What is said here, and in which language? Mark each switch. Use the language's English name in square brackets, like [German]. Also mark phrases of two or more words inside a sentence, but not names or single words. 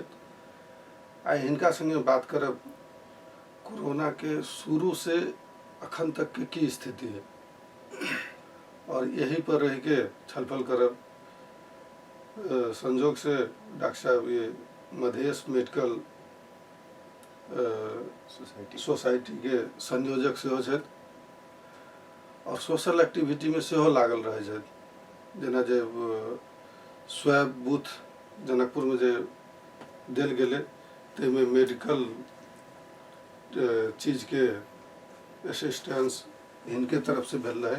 [Maithili] आई हिनका संगे बात करब कोरोना के शुरू से अखन तक के की स्थिति है और यही पर रह के छलफल करब। संजोग से डॉक्टर साहब ये मधेश मेडिकल सोसाइटी के संयोजक सेहो छथि और [English] social activity [Maithili] में सेहो लागल रहे छथि। जेना जे स्वैब बूथ जनकपुर में जे देल गेलै ताहिमे मेडिकल चीज के असिस्टेंस हिनके तरफ से भेल रहे।